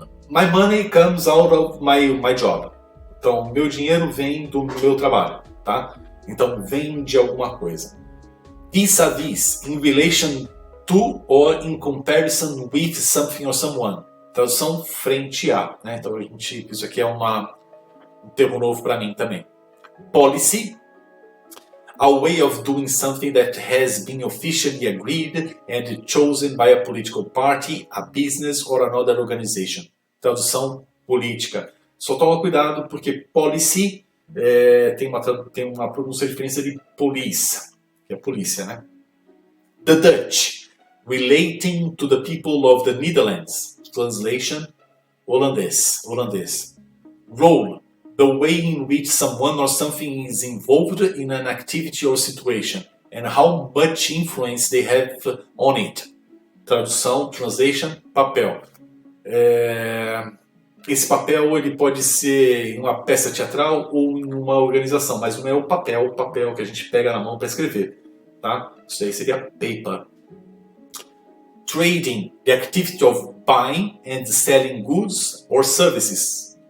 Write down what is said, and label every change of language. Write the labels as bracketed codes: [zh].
[en] My money comes out of my job. [pt] Então, meu dinheiro vem do meu trabalho, tá? Então, vem de alguma coisa. [en] Vis-à-vis, in relation to or in comparison with something or someone. [pt] Tradução frente a, né? Então, isso aqui é um termo novo para mim também. [en] Policy, a way of doing something that has been officially agreed and chosen by a political party, a business or another organization. [pt] Tradução política. Só toma cuidado porque policy tem uma pronúncia diferente de police, que é polícia, né? [en] The Dutch, relating to the people of the Netherlands. Translation, holandês. Role, the way in which someone or something is involved in an activity or situation, and how much influence they have on it. [pt] Tradução, translation, papel. Esse papel ele pode ser em uma peça teatral ou em uma organização, mas não é o papel que a gente pega na mão para escrever, tá? Isso aí seria paper. [en] trading, the activity of buying and selling goods or services.